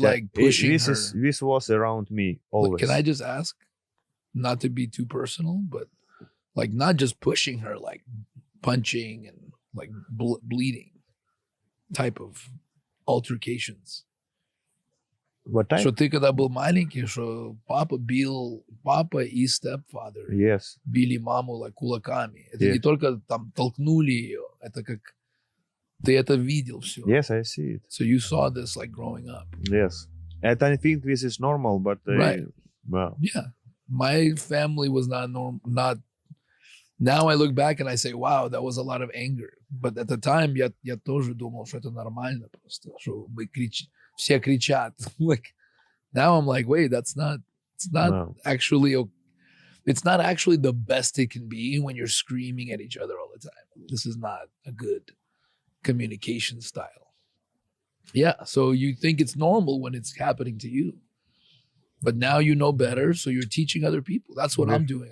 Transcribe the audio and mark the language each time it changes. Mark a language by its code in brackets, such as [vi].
[en] like pushing this her. This was around me always. Can I just ask, not to be too personal, but like not just pushing her, like punching and like bleeding type of altercations. What type? [uk] Що ти коли був маленький, що папа и stepfather [en] Yes. [ru] били маму like кулаками. Это [en] Yes. [ru] не только там толкнули ее, это как ты это видел все. [en] Yes, I see it. So you saw this like growing up. Yes. And I think this is normal, but Right. Well. Yeah. My family was not normal. Not now I look back and I say, wow, that was a lot of anger. But at the time, [ru] я тоже думал, что это нормально просто, что все кричат. [en] Like now I'm like, wait, it's not actually, it's not actually the best it can be when you're screaming at each other all the time. This is not a good communication style. Yeah. So you think it's normal when it's happening to you. But now you know better, so you're teaching other people. That's what I'm doing.